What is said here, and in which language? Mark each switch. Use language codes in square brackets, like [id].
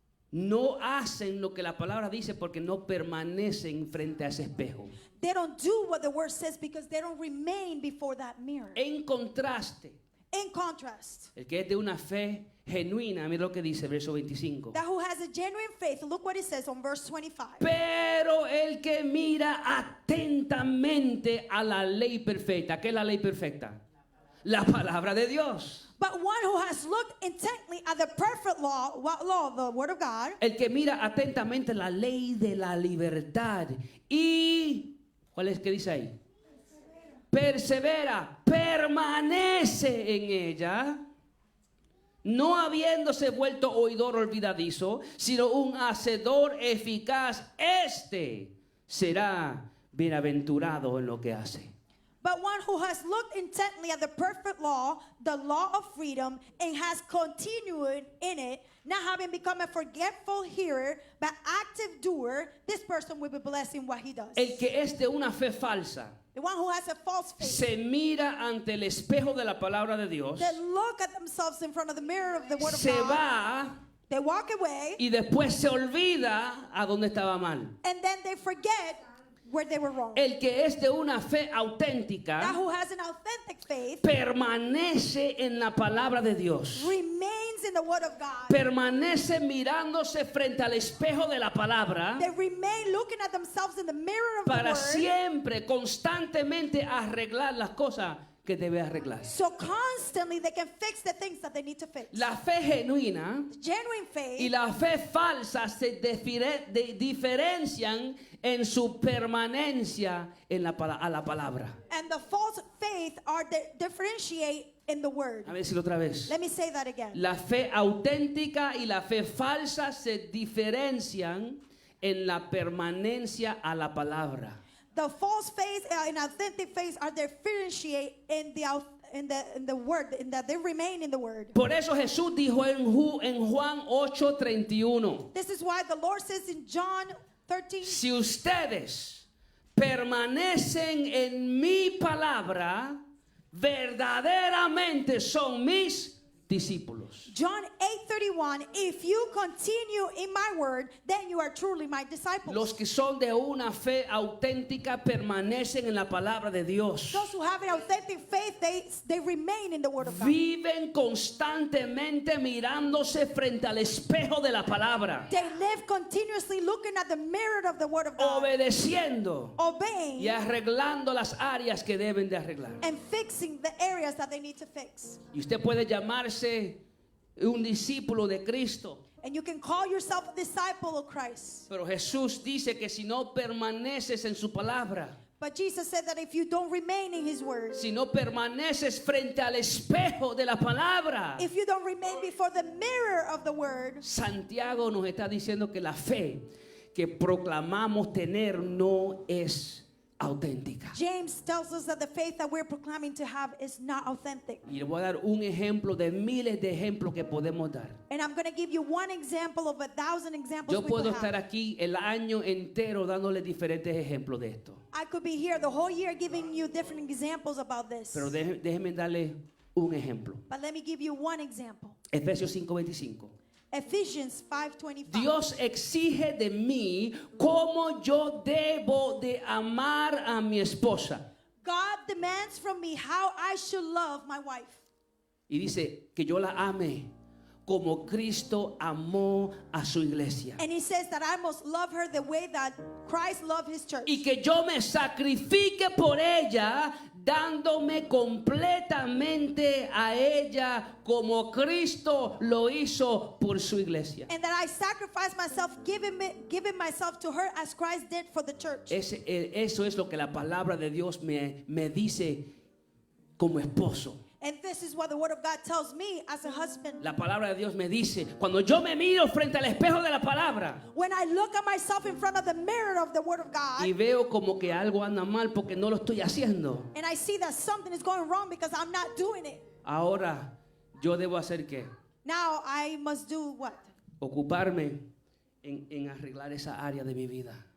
[es] No hacen lo que la palabra dice porque no permanecen frente a ese espejo. [en] They don't do what the word says because they don't remain before that mirror. [es] En contraste, [en] In contrast, [es] el que es de una fe genuina, mira lo que dice verso 25. [en] that who has a genuine faith, look what it says on verse 25. [es] Pero el que mira atentamente a la ley perfecta. ¿Qué es la ley perfecta? La palabra de Dios. [en] But one who has looked intently at the perfect law, what law? The word of God. [es] El que mira atentamente la ley de la libertad. Y, ¿cuál es que dice ahí? Persevera, permanece en ella, no habiéndose vuelto oidor olvidadizo, sino un hacedor eficaz. Este será bienaventurado en lo que hace. [en] But one who has looked intently at the perfect law, the law of freedom, and has continued in it, not having become a forgetful hearer, but active doer, this person will be blessed in what he does. [es] El que es de una fe falsa [en] The one who has a false faith, [es] se mira ante el espejo de la palabra de Dios, [en] they look at themselves in front of the mirror of the word of [es] se [en] God, [es] va [en] they walk away, [es] y después se olvida a dónde estaba mal. [en] and then they forget where they were wrong. [es] El que es de una fe [en] That [es] auténtica [en] who has an authentic faith [es] permanece en la palabra de Dios. [en] remains in the word of God. [es] Permanece mirándose frente al espejo de la palabra [en] They remain looking at themselves in the mirror of the [es] para [en] word. [es] siempre, constantemente arreglar las cosas que debe arreglar. [en] So constantly they can fix the things that they need to fix. [es] La fe genuina [en] Genuine faith [es] y la fe falsa se diferencian en su permanencia en a la palabra. [en] and the false faith are differentiate in the word. [es] A ver si otra vez. [en] Let me say that again. [es] La fe auténtica y la fe falsa se diferencian en la permanencia a la palabra. [en] The false faith and authentic faith are differentiate in the word, in that they remain in the word. [es] Por eso Jesús dijo en Juan 8:31, [en] This is why the Lord says in John 13, [es] si ustedes permanecen en mi palabra, verdaderamente son mis discípulos. [en] John 8:31, if you continue in my word, then you are truly my disciples. [es] Los que son de una fe auténtica permanecen en la palabra de Dios. [en] Those who have an authentic faith, they remain in the word of God. [es] Viven constantemente mirándose frente al espejo de la palabra, [en] They live continuously looking at the mirror of the word of God, [es] obedeciendo [en] obeying [es] y arreglando las áreas que deben de arreglar. [en] and fixing the areas that they need to fix. [es] Y usted puede llamarse un discípulo de Cristo, [en] And you can call yourself a disciple of Christ. [es] pero Jesús dice que si no permaneces en su palabra, [en] But Jesus said that if you don't remain in his word, [es] si no permaneces frente al espejo de la palabra, [en] if you don't remain before the mirror of the word, [es] Santiago nos está diciendo que la fe que proclamamos tener no es auténtica. [en] James tells us that the faith that we're proclaiming to have is not authentic. [es] Y le voy a dar un ejemplo de miles de ejemplos que podemos dar. [en] And I'm going to give you one example of 1,000 examples [es] Yo [en] we [es] puedo [en] could [es] estar [en] have. [es] aquí el año entero dándole diferentes ejemplos de esto. [en] I could be here the whole year giving you different examples about this. [es] Pero déjenme darle un ejemplo. [en] But let me give you one example. [es] Efesios 5:25. [en] Ephesians 5:25. [es] Dios exige de mí cómo yo debo de amar a mi esposa. [en] God demands from me how I should love my wife. [es] Y dice que yo la ame como Cristo amó a su iglesia. [en] And he says that I must love her the way that Christ loved his church. [es] Y que yo me sacrifique por ella, dándome completamente a ella como Cristo lo hizo por su iglesia. [en] And that I sacrifice myself, giving myself to her as Christ did for the church. [es] Eso es lo que la palabra de Dios me dice como esposo. [en] And this is what the word of God tells me as a husband. [es] La palabra de Dios me dice, cuando yo me miro frente al espejo de la palabra [en] When I look at myself in front of the mirror of the word of God, [es] y veo como que algo anda mal porque no lo estoy haciendo, [en] and I see that something is going wrong because I'm not doing it. [es] ahora yo debo hacer ¿qué? [en] Now I must do what? [es] Ocuparme en arreglar esa área de mi vida.